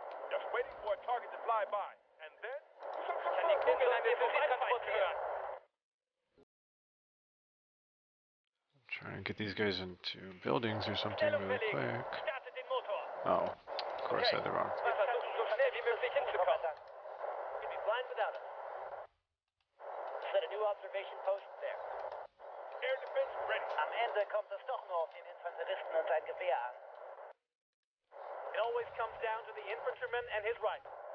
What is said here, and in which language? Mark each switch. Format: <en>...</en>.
<en>Just waiting for a target to fly by. And then...</en> <de>Kann die Kugel an mir vorbeitransportieren?</de> <en>Try and get these guys into buildings or something really quick.</en> <de>Starte den Motor.</de> <en>Oh, of course I had the wrong.</en> <de>Wir versuchen so schnell wie möglich hinzukommen.</de> <en>You'd be blind without us. Set a new observation post there. Air defense ready.</en> <de>Am Ende kommt es doch nur auf den Infanteristen und sein Gewehr an.</de> <en>It always comes down to the infantryman and his rifle.</en>